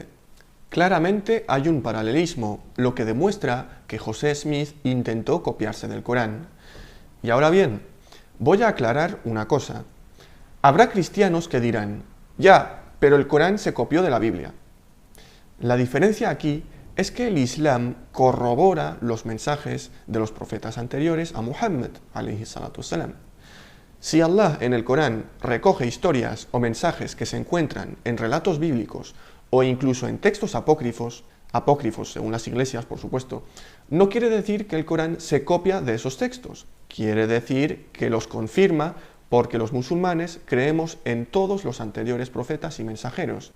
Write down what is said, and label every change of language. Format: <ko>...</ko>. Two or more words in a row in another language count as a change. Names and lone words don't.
<es>Claramente hay un paralelismo, lo que demuestra que José Smith intentó copiarse del Corán. Y ahora bien, voy a aclarar una cosa. Habrá cristianos que dirán, ya, pero el Corán se copió de la Biblia. La diferencia aquí es que el Islam corrobora los mensajes de los profetas anteriores a Muhammad,</es> <ar>عليه الصلاة والسلام.</ar> <es>Si Allah en el Corán recoge historias o mensajes que se encuentran en relatos bíblicos o incluso en textos apócrifos según las iglesias, por supuesto, no quiere decir que el Corán se copia de esos textos. Quiere decir que los confirma porque los musulmanes creemos en todos los anteriores profetas y mensajeros.</es>